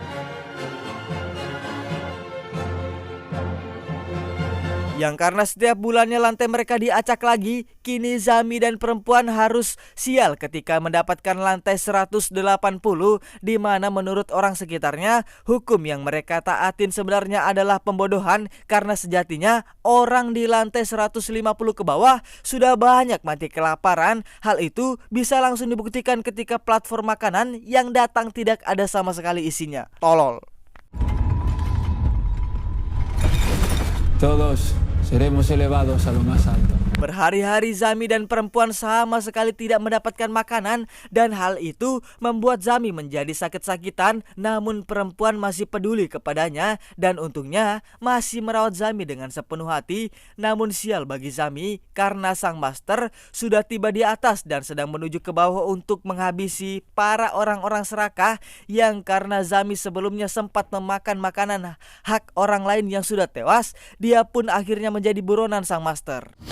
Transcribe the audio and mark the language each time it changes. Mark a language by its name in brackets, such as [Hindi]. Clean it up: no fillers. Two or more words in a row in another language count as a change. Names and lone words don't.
[Indonesian] Yang karena setiap bulannya lantai mereka diacak lagi, kini Zami dan perempuan harus sial ketika mendapatkan lantai 180, di mana menurut orang sekitarnya, hukum yang mereka taatin sebenarnya adalah pembodohan, karena sejatinya orang di lantai 150 ke bawah sudah banyak mati kelaparan. Hal itu bisa langsung dibuktikan ketika platform makanan yang datang tidak ada sama sekali isinya. Tolol. [Spanish] Todos seremos elevados a lo más alto. [Indonesian] Berhari-hari Zami dan perempuan sama sekali tidak mendapatkan makanan, dan hal itu membuat Zami menjadi sakit-sakitan. Namun perempuan masih peduli kepadanya dan untungnya masih merawat Zami dengan sepenuh hati. Namun sial bagi Zami karena sang master sudah tiba di atas dan sedang menuju ke bawah untuk menghabisi para orang-orang serakah, yang karena Zami sebelumnya sempat memakan makanan hak orang lain yang sudah tewas, dia pun akhirnya menjadi buronan sang master.